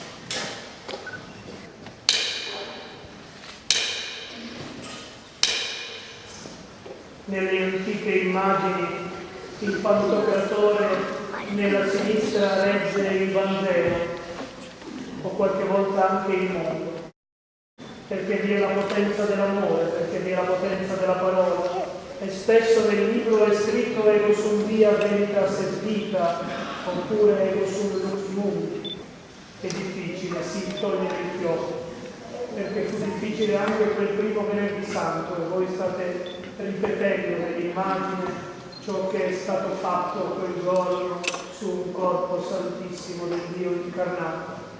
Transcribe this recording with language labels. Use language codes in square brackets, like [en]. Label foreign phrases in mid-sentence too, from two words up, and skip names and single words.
[it] Nelle antiche immagini il pantocratore nella sinistra regge il Vangelo o qualche volta anche il mondo, perché vi è la potenza dell'amore, perché vi è la potenza della parola. E spesso nel libro è scritto [la] ego sum via veritas et vita, [it] oppure [la] ego sum lux mundi. [it] È difficile, si toglie il chiodo, perché fu difficile anche quel primo venerdì santo e voi state ripetendo nell'immagine ciò che è stato fatto quel giorno su un corpo santissimo del Dio incarnato.